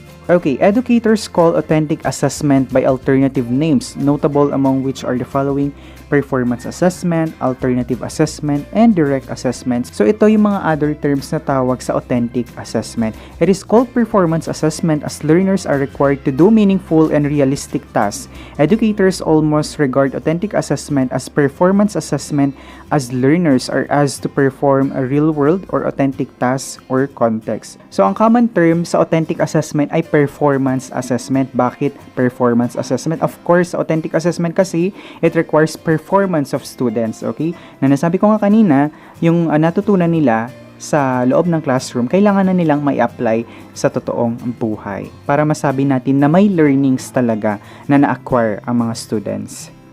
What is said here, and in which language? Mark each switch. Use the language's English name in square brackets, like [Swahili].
[English] Okay, educators call authentic assessment by alternative names, notable among which are the following: performance assessment, alternative assessment, and direct assessments. [Filipino] So ito yung mga other terms na tawag sa authentic assessment. [English] It is called performance assessment as learners are required to do meaningful and realistic tasks. Educators almost regard authentic assessment as performance assessment as learners are asked to perform a real-world or authentic task or context. [Filipino] So ang common term sa authentic assessment ay performance assessment. Bakit [English] performance assessment? Of course, authentic assessment kasi it requires performance of students, okay? [Filipino] Na nasabi ko nga kanina, yung natutunan nila sa loob ng classroom, kailangan na nilang may apply sa totoong buhay para masabi natin na may learnings talaga na na-acquire ang mga students.